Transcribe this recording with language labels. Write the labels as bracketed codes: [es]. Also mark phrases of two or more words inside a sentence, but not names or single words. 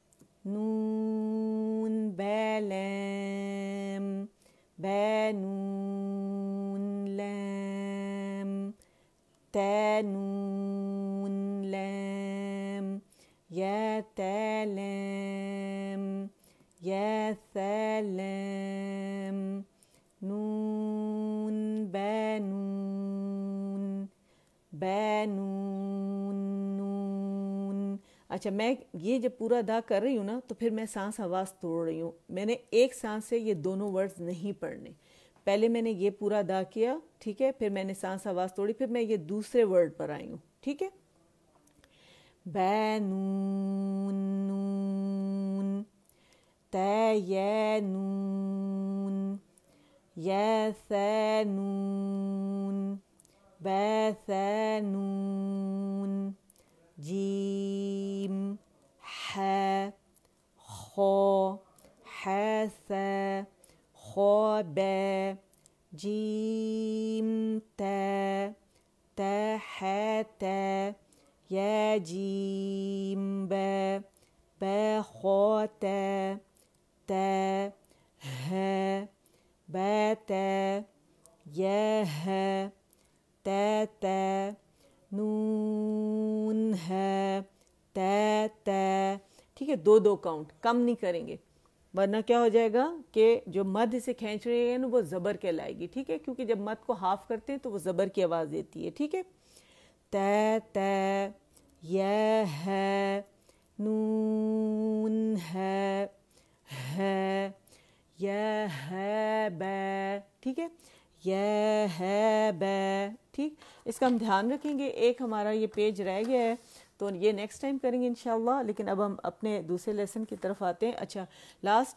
[ar] نون بے لام بے نون لام تا نون لام یا تا لام یا ثا لام نون با نون با نون نون [ur] اچھا میں یہ جب پورا ادا کر رہی ہوں نا تو پھر میں سانس آواز توڑ رہی ہوں میں نے ایک سانس سے یہ دونوں ورڈز نہیں پڑھنے پہلے میں نے یہ پورا ادا کیا ٹھیک ہے پھر میں نے سانس آواز توڑی پھر میں یہ دوسرے ورڈ پر آئی ہوں ٹھیک ہے [ar] با نون نون تا یا نون یا ثا نون با ثا نون جیم حا خا حا ثا خا با جیم تا تا حا تا یا جیم با با خا تا تا ها با تا یا ها تا تا نون ها تا تا [ur] ٹھیک ہے دو کاؤنٹ کم نہیں کریں گے ورنہ کیا ہو جائے گا کہ جو مد سے کھینچ رہے ہیں نا وہ زبر کہلائے گی ٹھیک ہے کیونکہ جب مد کو ہاف کرتے ہیں تو وہ زبر کی آواز دیتی ہے ٹھیک ہے [ar] تا تا یا [ur] ہے نون ہے یا ہے با ٹھیک ہے یا ہے با ٹھیک اس کا ہم دھیان رکھیں گے ایک ہمارا یہ پیج رہ گیا ہے تو یہ [en] next time [ur] کریں گے انشاءاللہ لیکن اب ہم اپنے دوسرے لیسن کی طرف آتے ہیں اچھا لاسٹ